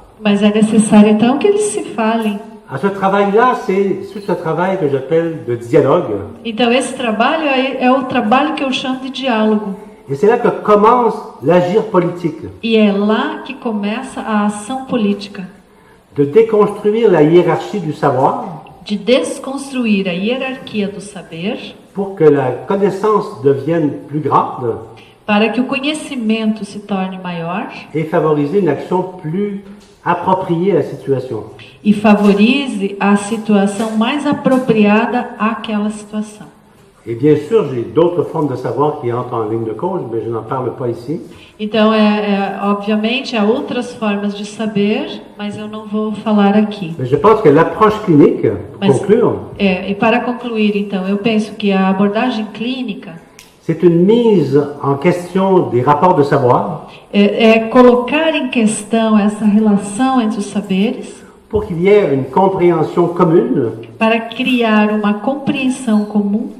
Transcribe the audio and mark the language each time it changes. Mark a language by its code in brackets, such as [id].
[pt] Mas é necessário então que eles se falem. [fr] Ce travail-là, c'est ce travail que j'appelle de dialogue. [pt] Então esse trabalho é o trabalho que eu chamo de diálogo. [fr] Et c'est là que commence l'agir politique. [pt] E é lá que começa a ação política. [fr] De déconstruire la hiérarchie du savoir. [pt] De desconstruir a hierarquia do saber. [fr] Pour que la connaissance devienne plus grande. [pt] para que o conhecimento se torne maior [fr] et favoriser une action plus appropriée à la situation. [pt] e favorize a situação mais apropriada àquela situação. [fr] Et bien sûr, j'ai d'autres formes de savoir qui entrent en ligne de compte, mais je n'en parle pas ici. [pt] Então, obviamente, há outras formas de saber, mas eu não vou falar aqui. [fr] Mais je pense que l'approche clinique, pour conclure, [pt] E para concluir, então, eu penso que a abordagem clínica [fr] c'est une mise en question des rapports de savoir [pt] é colocar em questão essa relação entre os saberes [fr] pour qu'il y ait une compréhension commune, [pt] para criar uma compreensão comum,